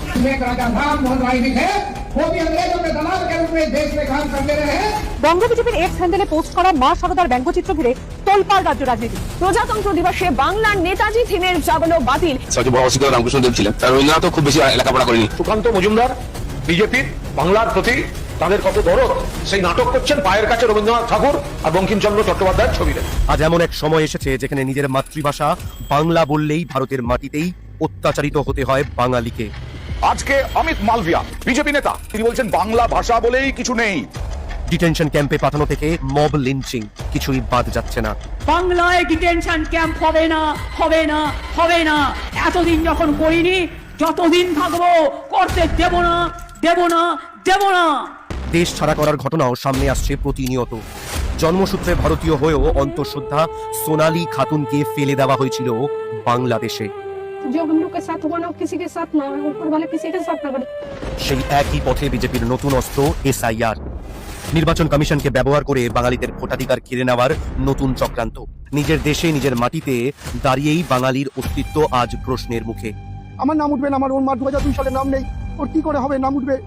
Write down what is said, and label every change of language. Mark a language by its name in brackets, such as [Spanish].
[Hindi] एक राजा था मोहन राय जी थे, वो भी अंग्रेजों के दलाल के रूप में देश में काम करते रहे हैं। [Bangla] বঙ্গ বিজেপির এক্স হ্যান্ডেলে পোস্ট করা মা সারদার ব্যঙ্গচিত্র ঘিরে তোলপাড় রাজ্য রাজনীতি। প্রজাতন্ত্র দিবসে বাংলার নেতাজি থিমের যাবলো বাতিল। সবচেয়ে বড় অসুবিধা রামকৃষ্ণদেব ছিলেন, তার রবীন্দ্রনাথও খুব বেশি লেখাপড়া করেনি। সুকান্ত মজুমদার বিজেপির বাংলার প্রতি তাদের কত দরদ, সেই নাটক করছেন পায়ের কাছে রবীন্দ্রনাথ ঠাকুর আর বঙ্কিমচন্দ্র চট্টোপাধ্যায়ের ছবিতে। আজ এমন এক সময় এসেছে যেখানে নিজের মাতৃভাষা বাংলা বললেই ভারতের মাটিতেই অত্যাচারিত হতে হয় বাঙালিকে। আজকে অমিত মালভিয়া বিজেপি নেতা, তিনি বলছেন বাংলা ভাষা বলেই কিছু নেই। ডিটেনশন ক্যাম্পে পাঠানো থেকে মব লিঞ্চিং, কিছুই বাদ যাচ্ছে না। বাংলায় ডিটেনশন ক্যাম্প হবে না, হবে না, হবে না। এতদিন যখন করিনি, যতদিন থাকবো করতে দেব না, দেব না, দেব না। দেশ ছাড়া করার ঘটনাও সামনে আসছে প্রতিনিয়ত। জন্মসূত্রে ভারতীয় হয়েও অন্তঃসত্ত্বা সোনালী খাতুনকে ফেলে দেওয়া হয়েছিল বাংলাদেশে। [Hindi] जो हम लोग के साथ हुआ ना, किसी के साथ ना हो, ऊपर वाला किसी के साथ ना करे। [Bangla] সেই একই পথে বিজেপির নতুন অস্ত্র এসআইআর। নির্বাচন কমিশনকে ব্যবহার করে বাঙালিদের ভোটাধিকার কেড়ে নেওয়ার নতুন চক্রান্ত। নিজের দেশে, নিজের মাটিতে দাঁড়িয়েই বাঙালির অস্তিত্ব আজ প্রশ্নের মুখে। আমার নাম উঠবে না, আমার ওর মা 2002 সালে নাম নেই, ওর কি করে হবে নাম উঠবে?